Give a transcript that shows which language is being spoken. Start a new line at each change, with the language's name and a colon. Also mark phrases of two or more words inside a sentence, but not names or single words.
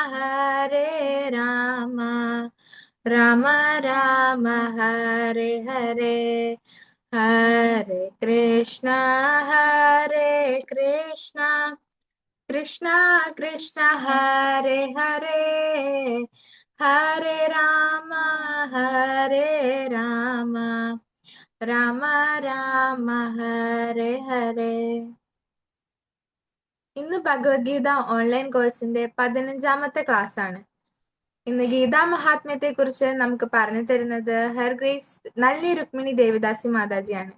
Sanskrit: राम राम हरे हरे हरे कृष्णा कृष्णा कृष्णा हरे हरे हरे राम राम രാമ ഹരേ ഹരേ.
Malayalam: ഇന്ന് ഭഗവത്ഗീത
English: online courseinte
Malayalam: 15ാമത്തെ ക്ലാസ് ആണ്. ഇന്ന് ഗീതാ മഹാത്മ്യത്തെ കുറിച്ച് നമുക്ക് പറഞ്ഞു തരുന്നത്
English: Her Grace
Malayalam: നള്ളി രുക്മിണി ദേവദാസി മാതാജിയാണ്.